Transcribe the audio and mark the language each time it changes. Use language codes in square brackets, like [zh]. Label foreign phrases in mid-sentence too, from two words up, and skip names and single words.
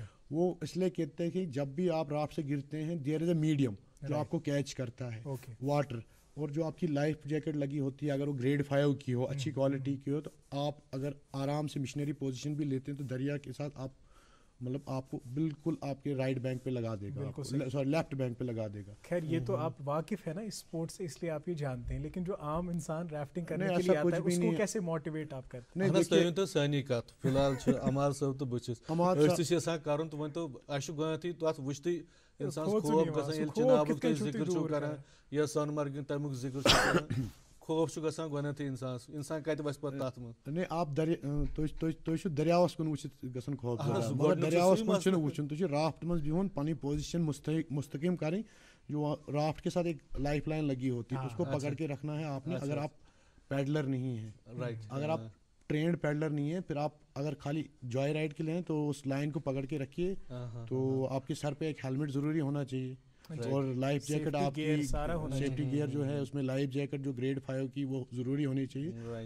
[ur] وہ اس لیے کہتے ہیں کہ جب بھی آپ رافٹ سے گرتے ہیں [en] there is a medium [ur] جو آپ کو کیچ کرتا ہے واٹر, اور جو آپ کی [en] life jacket [ur] لگی ہوتی ہے اگر وہ گریڈ 5 کی ہو, اچھی کوالٹی کی ہو, تو آپ اگر آرام سے [en] missionary position [ur] بھی لیتے ہیں تو دریا کے ساتھ آپ مطلب آپ کو بالکل آپ کے [en] right bank [ur] پہ لگا دے گا, سوری [en] left bank [ur] پہ لگا دے گا. خیر یہ تو آپ واقف ہے نا اس اسپورٹ سے, اس لیے آپ یہ جانتے ہیں, لیکن جو عام انسان ریفٹنگ کرنے کے لیے آتا ہے اس کو کیسے موٹیویٹ آپ کرتے ہیں؟ [ks] نہیں تو سانی کت فی الحال امار صاحب تو بچس یژھان کرن تو ون تو اس گوتھی تر وچھتی انسان خوف گژھان ییٚلہِ چنابُک تُہۍ ذکر چھُو کران یا سۄنہٕ مرگہِ تَمیُک ذکر چھُو کران, خوف چھُ گژھان گۄڈنٮ۪تھٕے اِنسان کَتہِ وَسہِ پَتہٕ تَتھ منٛز. نہیں آپ تُہۍ چھُو دٔریاوَس کُن وٕچھِتھ گژھان خوف, مگر دٔریاوَس کُن چھُنہٕ وٕچھُن, تُہۍ چھُو رافٹ منٛز بِہُن, پنٕنۍ پوزیشن مستقیم کرٕنۍ, [ur] جو رافٹ کے ساتھ ایک [en] life line [ur] لگی ہوتی ہے اس کو پکڑ کے رکھنا ہے آپ نے. اگر آپ پیڈلر نہیں ہیں, اگر آپ [en] trained paddler [ur] نہیں ہے, پھر آپ اگر خالی [en] joy ride [ur] کے لیے ہیں تو اس لائن کو پکڑ کے رکھیے. تو آپ کے سر پہ ایک ہیلمٹ ضروری ہونا چاہیے, اور [en] life jacket [ur] آپ کی [en] safety gear [ur] جو ہے اس میں [en] life jacket [ur] جو گریڈ 5 کی وہ ضروری ہونی چاہیے.